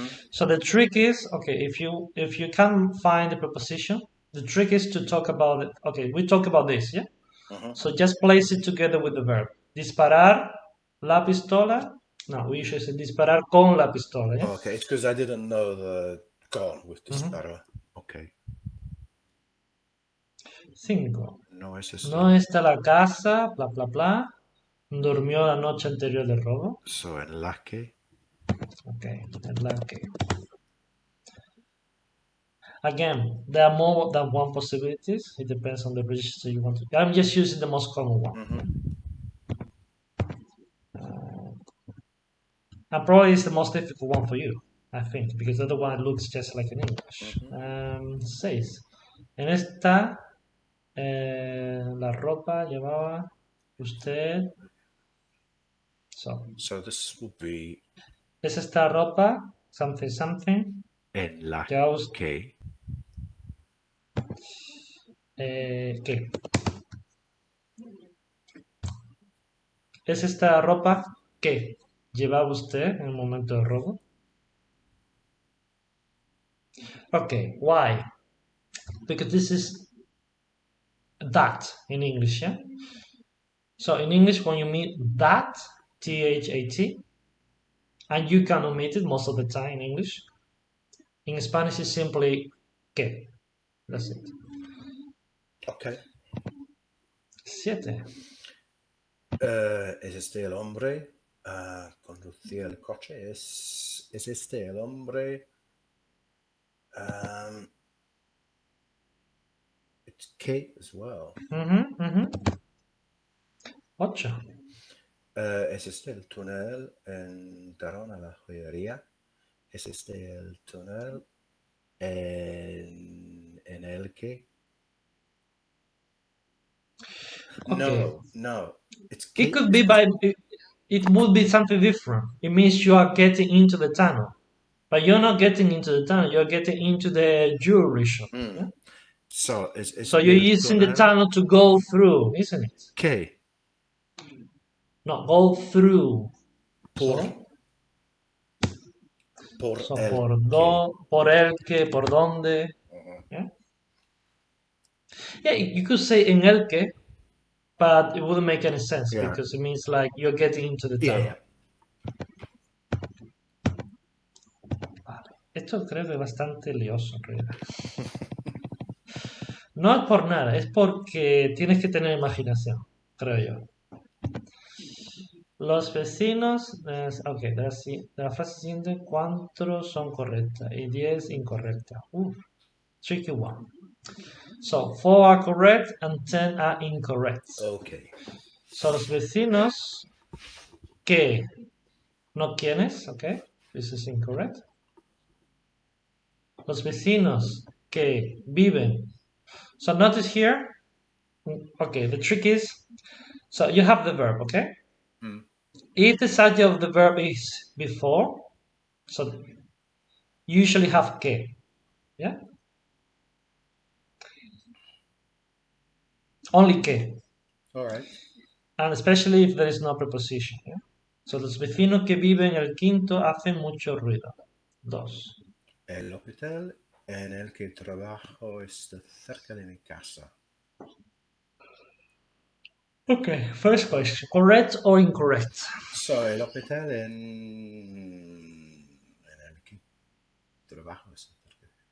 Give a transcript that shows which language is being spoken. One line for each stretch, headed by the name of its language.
English: So the trick is, okay, if you can find the preposition, the trick is to talk about it. Okay, we talk about this, yeah. So just place it together with the verb.
Spanish: Disparar la pistola. No,
English: we usually say
Spanish: disparar con la pistola, yeah.
English: Okay, it's because I didn't know the con with disparo. Okay. 5.
Spanish: No es No está la casa, bla, bla, bla. Durmió la noche anterior del robo. So en la que. Okay, en la que.
English: Again, there are more than one possibilities. It depends on the register you want to. I'm just using the most common one. And probably it's the most difficult one for you, I think, because the other one looks just like in English. 6.
Spanish: En esta, la ropa llevaba usted.
English: So this will be.
Spanish: Es esta ropa,
English: something, something.
Spanish: En la Llevaba que. ¿Qué? ¿Es esta ropa que llevaba usted en el momento del robo?
English: Okay, why? Because this is that in English, yeah? So in English, when you meet that, T-H-A-T, and you can omit it most of the time in English. In Spanish, it's simply que. That's it. Okay. 7.
Spanish: ¿Es este el hombre? Conducía el coche. ¿Es este el hombre?
English: It's Kate as well. 8.
Spanish: ¿Es este el túnel entraron a la joyería? ¿Es este el túnel en el que?
English: Okay. No. It's It could be it would be something different. It means you are getting into the tunnel. But you're not getting into the tunnel, you're getting into the jewelry shop. Yeah? So you're using the tunnel to go through, isn't it?
Spanish: ¿Qué?
English: No, go through.
Spanish: Por el que, por dónde.
English: Yeah, you could say
Spanish: en el que,
English: but it wouldn't make any sense because it means like you're getting into the tunnel.
Spanish: Vale. Esto creo que es bastante lioso en realidad. No es por nada, es porque tienes que tener imaginación, creo yo. Los vecinos, ok, de la frase siguiente, 4 son correctas y 10 incorrectas.
English: Tricky one. So, 4 are correct and 10 are incorrect. Okay.
Spanish: So, los vecinos que, no quienes, ok,
English: this is incorrect.
Spanish: Los vecinos que viven.
English: So, notice here, okay, the trick is, so you have the verb, okay? If the subject of the verb is before, so you usually have que, yeah? Only que. All right. And especially if there is no preposition, yeah?
Spanish: So los vecinos que viven en el quinto hacen mucho ruido. 2. El hospital en el que trabajo está cerca de mi casa.
English: Okay, first question. Correct or incorrect?
Spanish: So, el hospital en el que trabajo está cerca.